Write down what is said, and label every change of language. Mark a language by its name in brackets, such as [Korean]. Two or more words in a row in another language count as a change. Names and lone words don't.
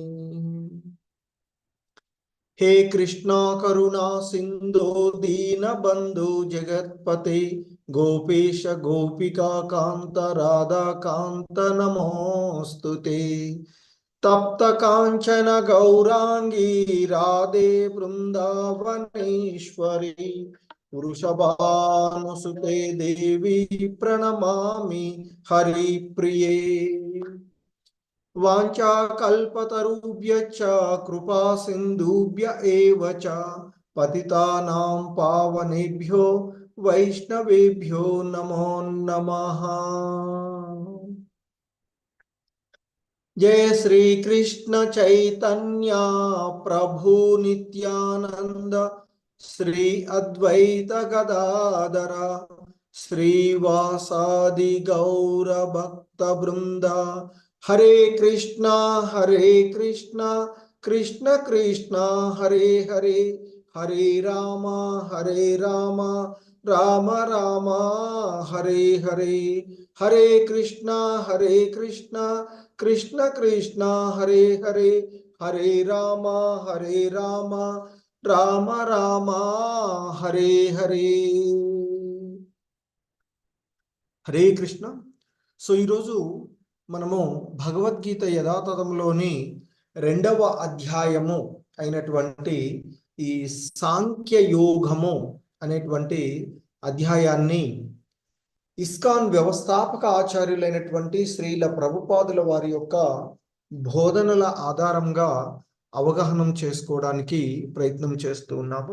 [Sanskrit] హే కృష్ణ కరుణా సింధో దీనబంధు జగత్పతే గోపేశ గోపికా కాంత రాధాకాంత నమోస్తుతే. తప్త కాంచన గౌరాంగీ రాధే బృందావనేశ్వరి వృషభానుసుతే దేవి ప్రణమామి హరిప్రియే. వాంఛాకల్పతరుభ్యశ్చ కృపా సింధుభ్య ఏవ చ పతితానాం పావనేభ్యో వైష్ణవేభ్యో నమో నమః. जय श्री कृष्ण चैतन्य प्रभु नित्यानंद श्री अद्वैत गदाधर श्रीवासादि गौर भक्त वृंद. हरे कृष्णा कृष्ण कृष्ण हरे हरे, हरे राम राम राम हरे हरे. हरे कृष्णा कृष्ण कृष्ण हरे हरे, हरे राम राम राम हरे हरे. హరే కృష్ణ. [Telugu] సో ఈరోజు మనము భగవద్గీత యథాతథంలోని రెండవ అధ్యాయము అయినటువంటి ఈ సాంఖ్య యోగము అనేటువంటి అధ్యాయాన్ని ఇస్కాన్ వ్యవస్థాపక ఆచార్యులైనటువంటి శ్రీల ప్రభుపాదుల వారి యొక్క బోధనల ఆధారంగా అవగాహన చేసుకోవడానికి ప్రయత్నం చేస్తూ ఉన్నాము.